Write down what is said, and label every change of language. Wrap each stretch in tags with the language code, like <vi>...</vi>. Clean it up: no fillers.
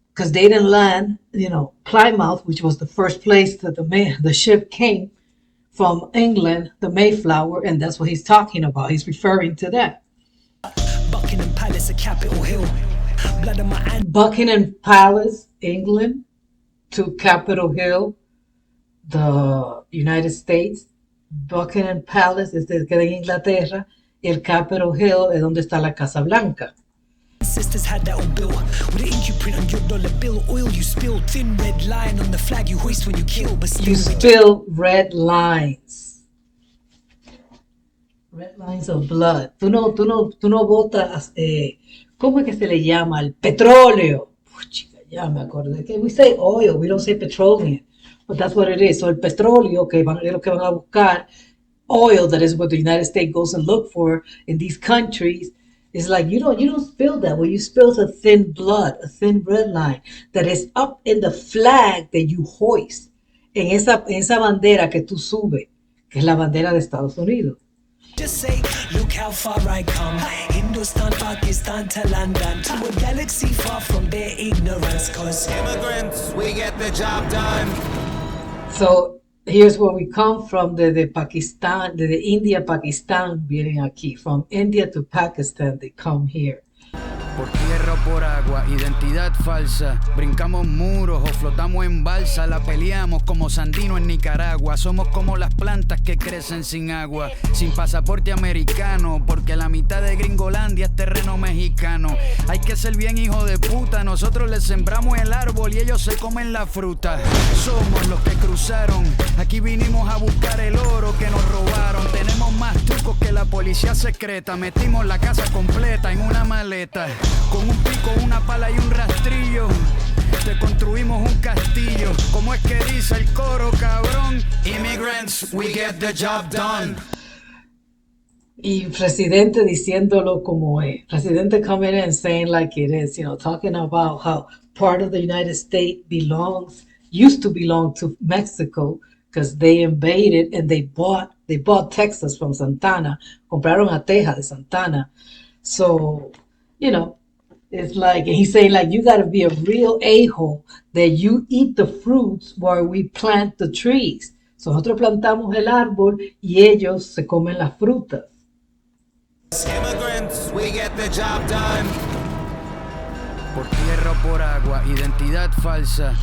<en>Because they didn't land, Plymouth, which was the first place that the ship came from England, the Mayflower, and that's what he's talking about. He's referring to that. Buckingham Palace, a Capitol Hill. Blood on my Buckingham Palace, England, to Capitol Hill, the United States.</en> <es>Buckingham Palace es de que de Inglaterra. El Capitol Hill es donde está la Casa Blanca.</es> <en>Sisters had that old bill with an ink you print on your dollar bill. Oil you spill, thin red line on the flag you hoist when you kill. But still You spill red lines. Red lines of blood.</en> <es>Tú no botas, ¿cómo es que se le llama? El petróleo. Chica, ya me acordé.</es> <en>Que we say oil, we don't say petroleum. But that's what it is.</en> <es>So el petróleo, es lo que van a buscar.</es> <en>Oil, that is what the United States goes and look for in these countries. It's like you don't spill that. What you spill is a thin blood, a thin red line that is up in the flag that you hoist.</en> <es>En esa bandera que tú subes, que es la bandera de Estados Unidos.</es> <en>just say, look how far I come. Hindustan, Pakistan to London, to a galaxy far from their ignorance. Cause Immigrants, we get the job done. So here's where we come from,</en> <es>de Pakistan, de India, Pakistan vienen aquí.</es> <en>From India to Pakistan, they come here.</en> <es>Por tierra o por agua, identidad falsa. Brincamos muros o flotamos en balsa. La peleamos como Sandino en Nicaragua. Somos como las plantas que crecen sin agua. Sin pasaporte americano, porque la mitad de Gringolandia es terreno mexicano. Hay que ser bien hijo de puta. Nosotros les sembramos el árbol y ellos se comen la fruta. Somos los que cruzaron. Aquí vinimos a buscar el oro que nos robaron. Tenemos más trucos que la policía secreta. Metimos la casa completa en una maleta. Con un pico, una pala y un rastrillo te construimos un castillo. ¿Cómo es que dice el coro, cabrón?</es> <en>Immigrants, we get the job done.</en> <es>Y Residente diciéndolo como es.</es> <en>Residente coming in and saying like it is, talking about how part of the United States used to belong to Mexico because they invaded and they bought Texas from Santana.</en> <es>Compraron a Texas de Santana.</es> <en>So, it's like, he's saying like, you got to be a real a-hole that you eat the fruits while we plant the trees.</en> <es>So nosotros plantamos el árbol y ellos se comen las frutas.</es> <en>Immigrants, we get the job done.</en> <es>Por tierra o por agua, identidad falsa.</es>